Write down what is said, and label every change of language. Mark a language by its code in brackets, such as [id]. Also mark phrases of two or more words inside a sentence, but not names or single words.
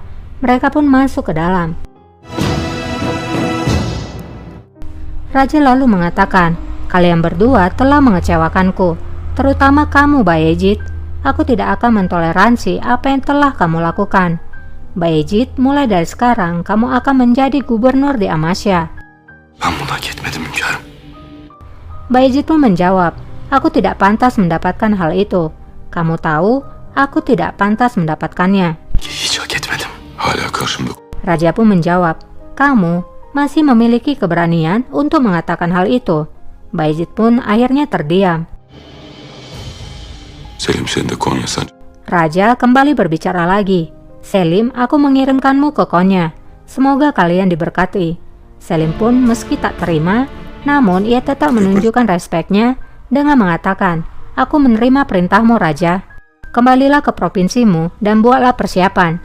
[id] Mereka pun masuk ke dalam. Raja lalu mengatakan, kalian berdua telah mengecewakanku, terutama kamu Bayezid. Aku tidak akan mentoleransi apa yang telah kamu lakukan. Bayezid, mulai dari sekarang kamu akan menjadi gubernur di Amasya. [tr] Ben bunu hak etmedim hünkârım. [id] Bayezid pun menjawab, aku tidak pantas mendapatkan hal itu. Kamu tahu, aku tidak pantas mendapatkannya. [tr] Hiç hak etmedim. Hala karşımda. [id] Raja pun menjawab, kamu masih memiliki keberanian untuk mengatakan hal itu. Bayezid pun akhirnya terdiam. [tr] Selim sen de Konya sen. [id] Raja kembali berbicara lagi. Selim, aku mengirimkanmu ke Konya. Semoga kalian diberkati. Selim pun meski tak terima, namun ia tetap menunjukkan respeknya dengan mengatakan, aku menerima perintahmu Raja. Kembalilah ke provinsimu dan buatlah persiapan.